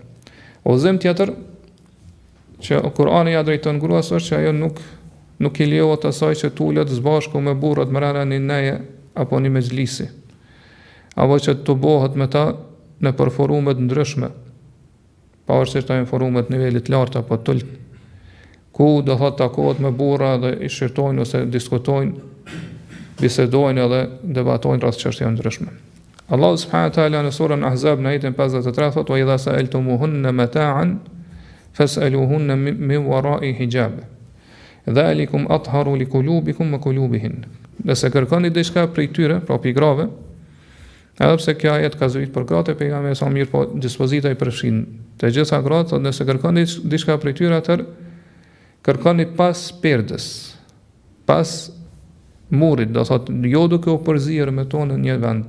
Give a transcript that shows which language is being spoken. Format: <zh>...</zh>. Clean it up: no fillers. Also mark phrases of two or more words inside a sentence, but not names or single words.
<sq>Udhëzim tjetër që Kurani ja drejton gruas është që ajo nuk i lejohet asaj që tulet së bashku me burrat brenda një neje apo një mexhlisi, apo që të bëhet me ta në përforume të ndryshme, pavarësisht të forume të nivelit lartë apo të ulët, ku do thotë takohet me burra dhe i shirtojnë ose diskutojnë, bisedojnë edhe debatojnë rreth çështjeve ndryshme. Allahu</sq> <ar>سبحانه وتعالى</ar> <sq>në surën Ahzab në ajetin 53 thotë:</sq> <ar>"وإذا سألتموهن متاعا فاسألوهن من وراء حجاب. ذلكم أطهر لقلوبكم وقلوبهن."</ar> <sq>Nëse kërkoni diçka prej tyre, pra pigrave, edhe pse kjo ajet ka zbrit për gratë, pejgamberi sa mirë, po dispozita i përfshin të gjitha gratë, thotë nëse kërkoni diçka prej tyre, atëherë kërkoni pas perdes, pas murit, do thotë jo duke u përzierë me to në një vend.</sq>